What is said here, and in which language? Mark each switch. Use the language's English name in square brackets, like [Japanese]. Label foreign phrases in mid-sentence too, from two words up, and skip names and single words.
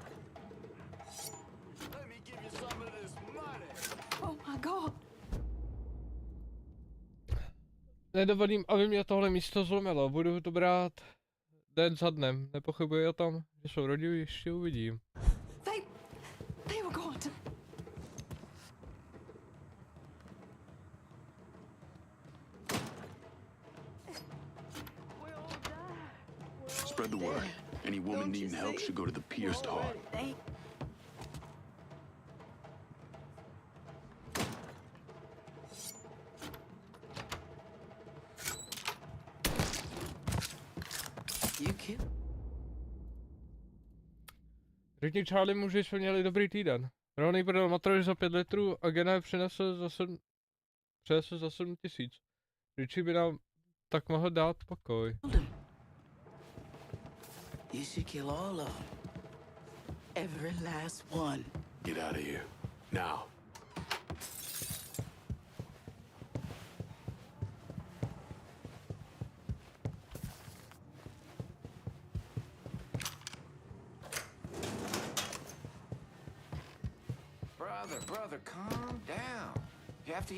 [English] Let me give you some of this money. Oh my God. [Czech] nedovolím, aby mě tohle místo zlomilo. Budu to brát den za dnem. Nepochybuji o tom, že jsou rodilí, ještě uvidím. [English] They were going to... Spread the word. Any woman needing help should go to the pierced heart. You cute. [Czech] Řekni Charlie, že jsme měli dobrý týden. Ronny prodal motory za 5 litrů a Gena přinesl za 7 000. Richie by nám tak mohl dát pokoj. [English] You should kill all of them. Every last one. Get out of here. Now. Brother, calm down. You have to...